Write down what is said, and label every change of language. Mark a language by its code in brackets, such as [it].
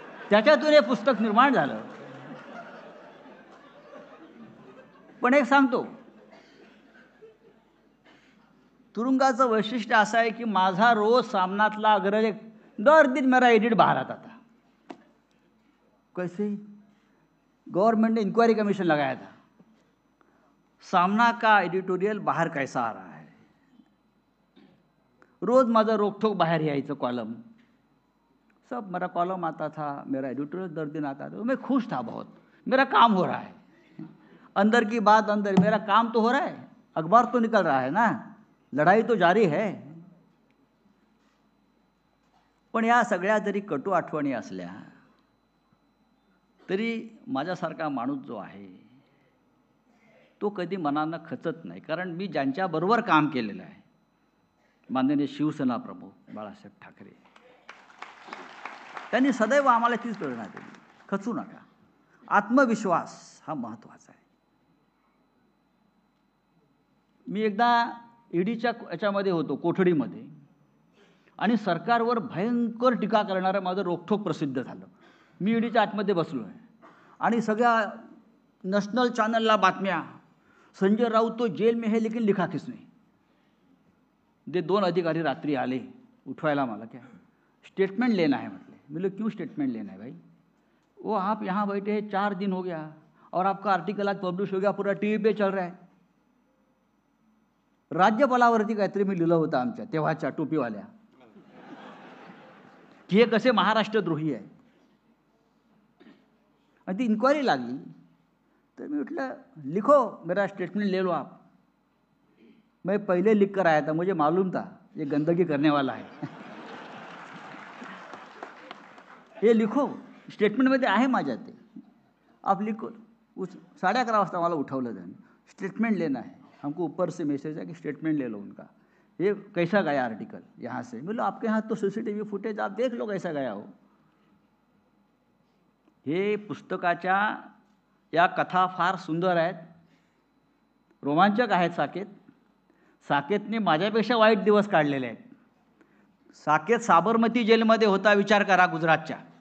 [mr] त्याच्यातून हे पुस्तक निर्माण झालं. पण एक सांगतो, तुरुंगाचं वैशिष्ट्य असं आहे की माझा रोज सामनातला अग्रलेख [hi] दर दिन मेरा एडिट बाहर आता था. कैसे? गवर्नमेंट ने इंक्वायरी कमीशन लगाया था, सामना का एडिटोरियल बाहर कैसा आ रहा है. [mr] रोज माझं रोकठोक बाहर यायचं कॉलम, [hi] सब मेरा कॉलम आता था, मेरा एडिटोरियल दर दिन आता था. मैं खुश था बहुत, मेरा काम हो रहा है. अंदर की बात अंदर, मेरा काम तो हो रहा है, अखबार तो निकल रहा है ना, लढाई तो जारी है. [mr] पण या सगळ्या जरी कटू आठवणी असल्या तरी माझ्यासारखा माणूस जो आहे तो कधी मनानं खचत नाही. कारण मी ज्यांच्याबरोबर काम केलेलं आहे, माननीय शिवसेना प्रमुख बाळासाहेब ठाकरे, त्यांनी सदैव आम्हाला तीच प्रेरणा दिली, खचू नका, आत्मविश्वास हा महत्त्वाचा आहे. मी एकदा ईडीच्या याच्यामध्ये होतो, कोठडीमध्ये, आणि सरकारवर भयंकर टीका करणारं माझं रोखठोक प्रसिद्ध झालं. मी ईडीच्या आतमध्ये बसलो आहे आणि सगळ्या नॅशनल चॅनलला बातम्या, संजय राऊत [hi] तो जेल में है लेकिन लिखा किसने. [mr] ते 2 अधिकारी रात्री आले उठवायला मला, [hi] क्या स्टेटमेंट लेना है [mr] म्हटले. [hi] बोले क्यों स्टेटमेंट लेना है भाई, वो आप यहाँ बैठे हैं 4 दिन हो गया और आपका आर्टिकल आज पब्लिश हो गया, पूरा टीवी पे चल रहा है. [mr] राज्यपालावरती काहीतरी मी लिहिलं होतं आमच्या तेव्हाच्या टोपीवाल्या, की हे कसे महाराष्ट्रद्रोही आहे. आणि ती इन्क्वायरी लागली. तर मी म्हटलं लिखो, [hi] मेरा स्टेटमेंट ले लो आप. मैं पहले लिख कर आया था, मुझे मालूम था ये गंदगी करने वाला है. [mr] हे लिखो, स्टेटमेंटमध्ये आहे माझ्या ते, [hi] आप लिखो. 11:30 [mr] वाजता मला उठवलं त्यांनी, [hi] स्टेटमेंट लेना है, हमको ऊपर से मैसेज है कि स्टेटमेंट ले लो उनका, ये कैसा गया आर्टिकल यहाँ से. बोलो आपके यहाँ तो CCTV फुटेज, आप देख लो कैसा गया हो. [mr] हे पुस्तकाच्या या कथा फार सुंदर आहेत, रोमांचक आहेत. साकेतने माझ्यापेक्षा वाईट दिवस काढलेले आहेत. साकेत साबरमती जेलमध्ये होता, विचार करा, गुजरातच्या.